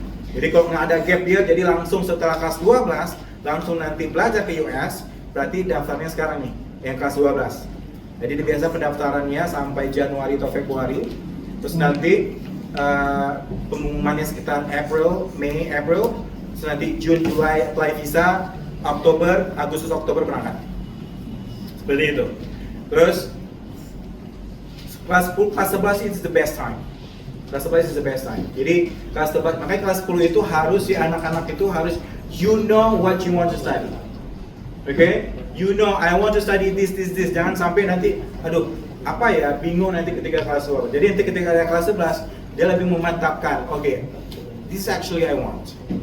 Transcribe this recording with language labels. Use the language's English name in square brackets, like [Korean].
[Indonesian] Jadi kalau nggak ada gap year, jadi langsung setelah kelas 12, langsung nanti belajar ke US, berarti daftarnya sekarang nih, yang kelas 12. Jadi biasa pendaftarannya sampai Januari atau Februari, terus nanti pengumumannya sekitar Mei, April, terus nanti June, Juli apply visa, Oktober, Agustus, Oktober berangkat. Seperti itu. Terus kelas 11 [English] is the best time. [Indonesian] Kelas 11 [English] is the best time. [Indonesian] Jadi kelas 11, makanya kelas 10 itu harus si anak-anak itu harus [English] you know what you want to study. Okay? You know I want to study this. [Indonesian] Jangan sampai nanti aduh, apa ya, bingung nanti ketika kelas 12. Jadi nanti ketika ada kelas 11, dia lebih memantapkan. [English] Okay, this actually I want.